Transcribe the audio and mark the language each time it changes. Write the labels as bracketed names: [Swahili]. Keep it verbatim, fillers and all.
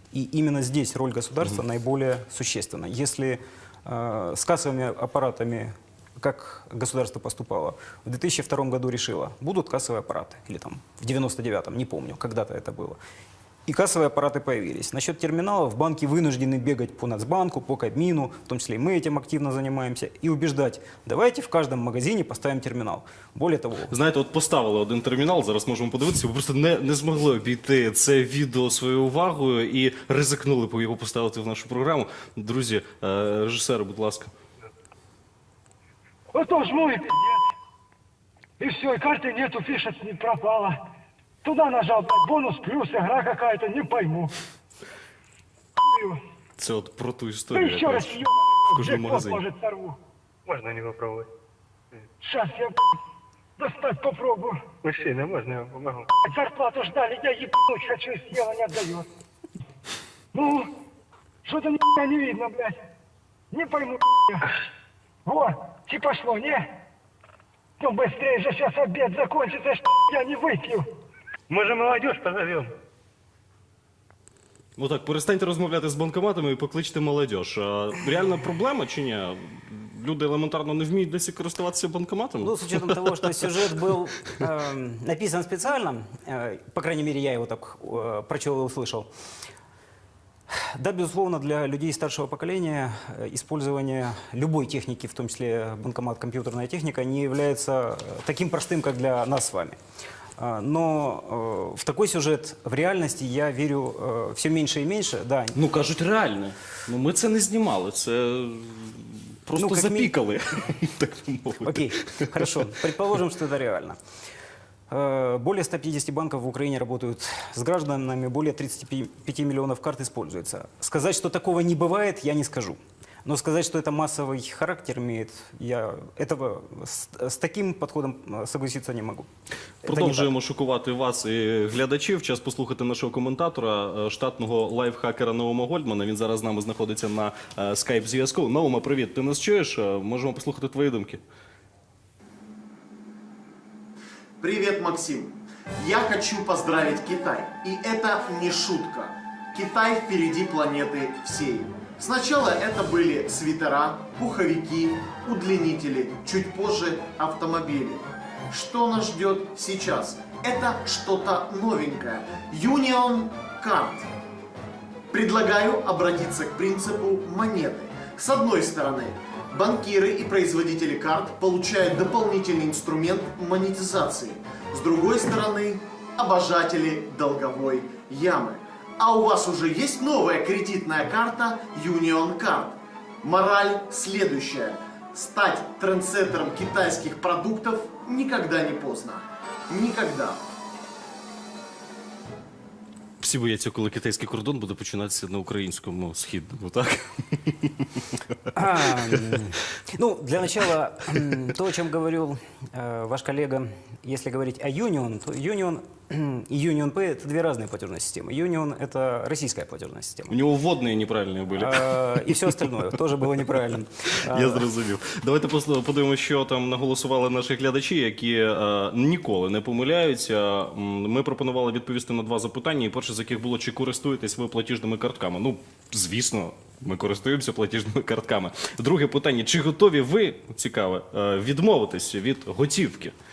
[Russian] И именно здесь роль государства mm-hmm. наиболее существенна. Если э, с кассовыми аппаратами, как государство поступало, в две тысячи втором году решило, будут кассовые аппараты, или там в девяносто девятом, не помню, когда-то это было. И кассовые аппараты появились. Насчет терминалов банки вынуждены бегать по Нацбанку, по Кабмину, в том числе и мы этим активно занимаемся, и убеждать, давайте в каждом магазине поставим терминал. Более того... [Ukrainian] Знаєте, от поставили один термінал, зараз можемо подивитися, ви просто не, не змогли обійти це відео своєю увагою і ризикнули його поставити в нашу програму. Друзі, е, режисери, будь ласка. [Russian] Отож, ну и пи***ц. И все, и карты нету, фиша не пропала. Туда нажал, бонус, плюс, игра какая-то, не пойму. [Ukrainian] Це от про ту історію. [Russian] Ты еще раз еб***, в каждом магазине. Может, сорву. Можно не попробовать? Сейчас я достать попробую. Мужчина, можно я вам помогу? Зарплату ждали, я ебануть хочу, и съела не отдает. Ну, что-то нихуя не видно, блядь. Не пойму, блядь. Вот, типа шло, не? Ну, быстрее же сейчас обед закончится, что я не выпью. Мы же молодежь позовем. [Ukrainian] Ну так, перестаньте розмовляти з банкоматами і покличте молодіж. А реальна проблема чи ні? Люди элементарно не вміють досі користуватися банкоматом? [Russian] Ну, с учетом того, что сюжет был э, написан специально, э, по крайней мере, я его так э, прочел и услышал. Да, безусловно, для людей старшего поколения использование любой техники, в том числе банкомат, компьютерная техника, не является таким простым, как для нас с вами. Но э, в такой сюжет в реальности я верю э, все меньше и меньше. Да. [Ukrainian] Ну, кажуть, реально. Ну, ми це не знімали, це просто ну, запикали. [Russian] Так не могут. Окей, хорошо. Предположим, что это реально. Более ста пятидесяти банков в Украине работают с гражданами, более тридцати пяти миллионов карт используется. Сказать, что такого не бывает, я не скажу. Но сказать, что это массовый характер имеет, я этого с, с таким подходом согласиться не могу. Продовжуємо шокувати вас і глядачів. Час послухати нашого коментатора, штатного лайфхакера Наума Гольдмана. Він зараз з нами знаходиться на скайп-зв'язку. Наума, привіт, ти нас чуєш? Можемо послухати твої думки. Привет, Максим. Я хочу поздравить Китай. И это не шутка. Китай впереди планеты всей. Сначала это были свитера, пуховики, удлинители, чуть позже автомобили. Что нас ждет сейчас? Это что-то новенькое. Union Card. Предлагаю обратиться к принципу монеты. С одной стороны, банкиры и производители карт получают дополнительный инструмент монетизации. С другой стороны, обожатели долговой ямы. А у вас уже есть новая кредитная карта Union Card. Мораль следующая. Стать трендсеттером китайских продуктов никогда не поздно. Никогда. [Ukrainian] Всі бояться, коли китайський кордон буде починатися на українському східному, так? [Russian] А, ну, для начала, то, о чем говорил э, ваш коллега, если говорить о Union, то Union и Union Pay – это две разные платежные системы. Union – это российская платежная система. У него вводные неправильные были. А, и все остальное тоже было неправильно. [Ukrainian] Я зрозумів. Давайте просто подивимося, що там наголосували наші глядачі, які е, ніколи не помиляються. Ми пропонували відповісти на два запитання. І перше з яких було, чи користуєтесь ви платіжними картками? Ну, звісно, ми користуємося платіжними картками. Друге питання, чи готові ви, цікаве, відмовитись від готівки?